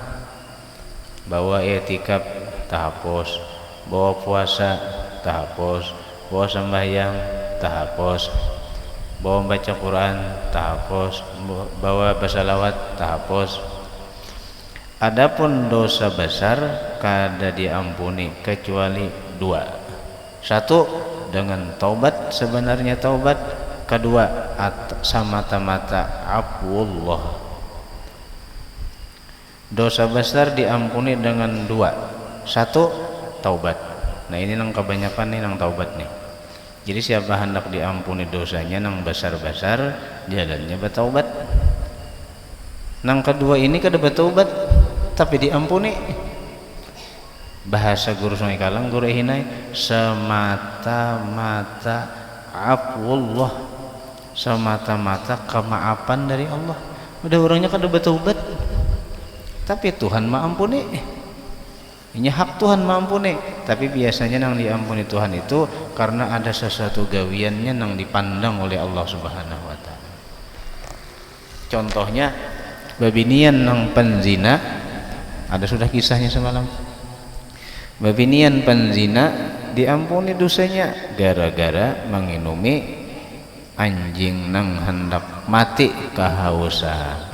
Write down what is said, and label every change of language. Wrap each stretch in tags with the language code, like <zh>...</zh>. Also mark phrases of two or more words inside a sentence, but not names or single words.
<bjn>Bawa i'tikaf terhapus, bawa puasa terhapus, bawa sembahyang terhapus, bawa baca Quran terhapus, bawa bersalawat terhapus. Adapun dosa besar kada diampuni kecuali 2. 1 dengan taubat, sebenarnya taubat. 2 semata-mata afwullah. Dosa besar diampuni dengan 2. 1 taubat. Nah ini nang kebanyakan nih nang taubat nih. Jadi siapa hendak diampuni dosanya nang besar-besar, jalannya bertaubat. Nang kedua ini kada bertaubat tapi diampuni. Bahasa guru Sungai Kalang, guru Hinai, semata-mata afwullah, semata-mata kemaafan dari Allah. Udah orangnya kada bertaubat, tapi Tuhan mengampuni. Ini hak Tuhan mengampuni, tapi biasanya yang diampuni Tuhan itu karena ada sesuatu gawiannya yang dipandang oleh Allah</bjn> <ar>Subhanahu wa taala.</ar> <bjn>Contohnya babinian yang penzina, ada sudah kisahnya semalam. Babinian penzina diampuni dosanya gara-gara menginumi anjing nang hendak mati kehausan.</bjn>